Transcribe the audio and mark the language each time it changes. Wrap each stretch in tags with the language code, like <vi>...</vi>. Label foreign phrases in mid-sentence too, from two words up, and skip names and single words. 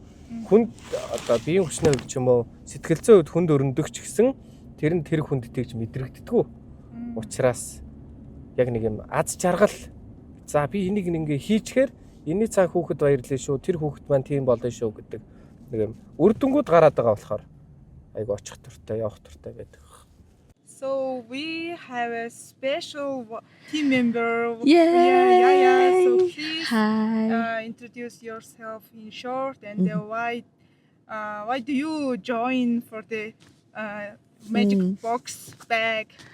<mn>Хүнд одоо биеийн хүчний хувьд ч юм уу сэтгэл зүйн хувьд хүнд өрнөдөг ч гэсэн тэр нь тэр хүнд тэгж мэдрэгддэггүй. Учираас яг нэг юм аз жаргал за би энийг ингээ хийчихээр энэний цаан хүүхэд баярлаа шүү тэр хүүхэд маань тийм болно шүү гэдэг нэг юм үр дүнгууд гараад байгаа болохоор айгүй очих туртай явах туртай байдаг.</mn> <en>So we have a special team member. Yeah. So please Hi. introduce yourself in short and why Why do you join for the magic box bag?</en>